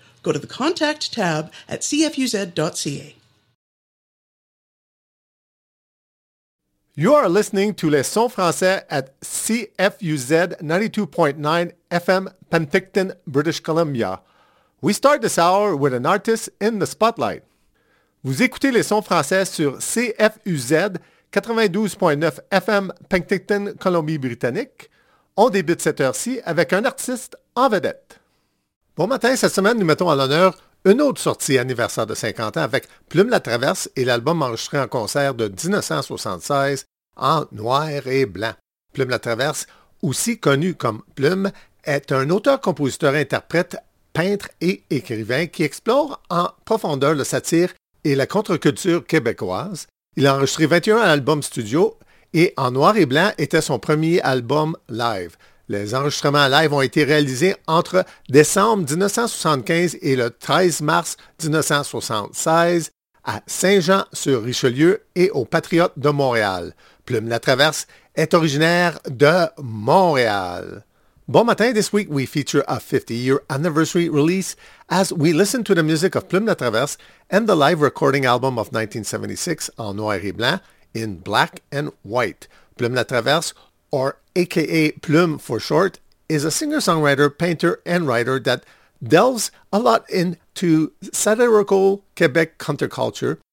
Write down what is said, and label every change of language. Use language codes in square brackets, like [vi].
[en] Go to the contact tab at cfuz.ca. You are listening to Les Sons Français at CFUZ 92.9 FM, Penticton, British Columbia. We start this hour with an artist in the spotlight. [fr] Vous écoutez Les Sons Français sur CFUZ 92.9 FM Penticton, Colombie-Britannique. On débute cette heure-ci avec un artiste en vedette. Bon matin, cette semaine, nous mettons à l'honneur une autre sortie anniversaire de 50 ans avec Plume la Traverse et l'album enregistré en concert de 1976 en noir et blanc. Plume la Traverse, aussi connu comme Plume, est un auteur-compositeur-interprète peintre et écrivain qui explore en profondeur le satire et la contre-culture québécoise. Il a enregistré 21 albums studio et En noir et blanc était son premier album live. Les enregistrements live ont été réalisés entre décembre 1975 et le 13 mars 1976 à Saint-Jean-sur-Richelieu et au Patriote de Montréal. Plume la Traverse est originaire de Montréal. [en] Bon matin, this week we feature a 50-year anniversary release as we listen to the music of Plume La Traverse and the live recording album of 1976 en noir et blanc in black and white. Plume La Traverse, or aka Plume for short, is a singer-songwriter, painter, and writer that delves a lot into satirical Quebec counterculture.